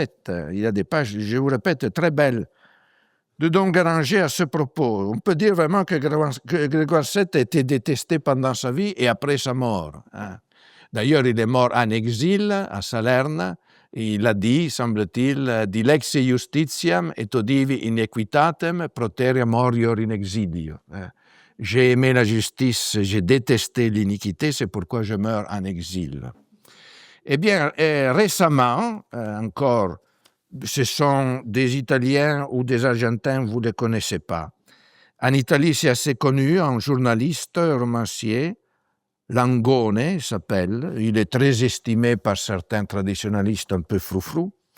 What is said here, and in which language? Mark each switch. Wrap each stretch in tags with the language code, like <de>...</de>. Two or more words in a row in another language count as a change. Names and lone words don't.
<fr>Il y a des pages, je vous répète, très belles de Don Guéranger à ce propos. On peut dire vraiment que Grégoire VII a été détesté pendant sa vie et après sa mort. D'ailleurs, il est mort en exil à Salerne. Il a dit, semble-t-il,</fr> <la>dilexe justitiam et odivi inequitatem proteria morior in exilio.</la> <fr>J'ai aimé la justice, j'ai détesté l'iniquité, c'est pourquoi je meurs en exil. Eh bien, récemment, encore, ce sont des Italiens ou des Argentins, vous ne les connaissez pas. En Italie, c'est assez connu, un journaliste, romancier, Langone s'appelle, il est très estimé par certains traditionalistes un peu froufrous.</fr>